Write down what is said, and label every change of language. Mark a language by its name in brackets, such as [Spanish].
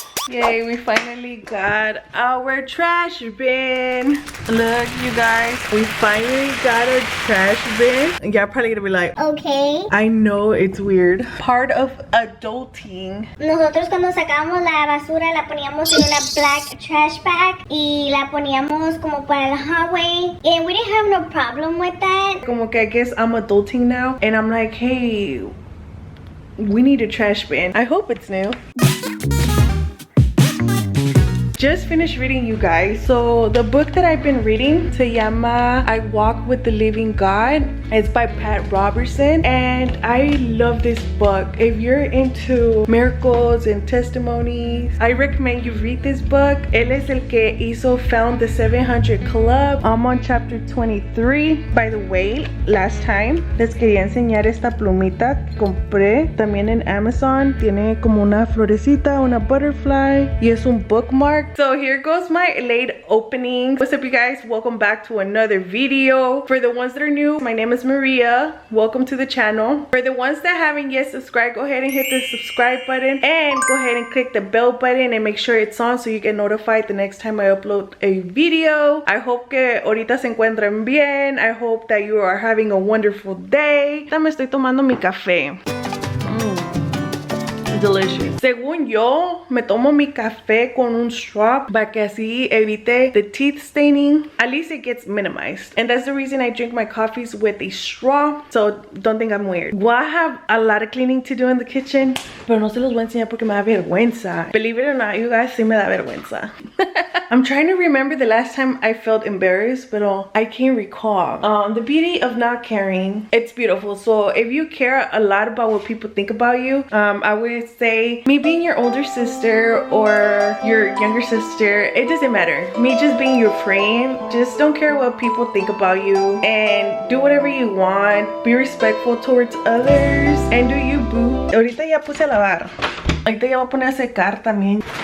[English] Yay, we finally got our trash bin. Look, you guys, we finally got our trash bin. Y'all probably gonna be like, okay. I know it's weird. Part of adulting. [Spanish] Nosotros cuando sacábamos la basura la poníamos en una [English] black trash bag [Spanish] y la poníamos como para el hallway. [English] And we didn't have no problem with that. [Spanish] Como que [English] I guess I'm adulting now, and I'm like, hey, we need a trash bin. I hope it's new. Just finished reading, you guys. So the book that I've been reading [Spanish] se llama [English] I Walk with the Living God. It's by Pat Robertson, and I love this book. If you're into miracles and testimonies, I recommend you read this book. [Spanish] Él es el que hizo Found the 700 Club. [English] I'm on chapter 23. By the way, last time [Spanish] les quería enseñar esta plumita que compré también en Amazon. Tiene como una florecita, una butterfly, y es un bookmark. [English] So here goes my late opening. What's up, you guys? Welcome back to another video. For the ones that are new, my name is Maria. Welcome to the channel. For the ones that haven't yet subscribed, go ahead and hit the subscribe button and go ahead and click the bell button and make sure it's on so you get notified the next time I upload a video. I hope [Spanish] que ahorita se encuentren bien. [English] I hope that you are having a wonderful day. [Spanish] Ahorita me estoy tomando mi café. Delicious. Según yo, me tomo mi café con un straw para que así evite [English] the teeth staining. At least it gets minimized. And that's the reason I drink my coffees with a straw. So don't think I'm weird. Well, I have a lot of cleaning to do in the kitchen, [Spanish] pero no se los voy a enseñar porque me da vergüenza. [English] Believe it or not, you guys, [Spanish] sí me da vergüenza. [English] I'm trying to remember the last time I felt embarrassed, but I can't recall. The beauty of not caring, it's beautiful. So if you care a lot about what people think about you, I would say me being your older sister or your younger sister, it doesn't matter. Me just being your friend, just don't care what people think about you and do whatever you want. Be respectful towards others and do you, boo. [Spanish] Ahorita ya puse a lavar. Ahorita ya voy a poner a secar también.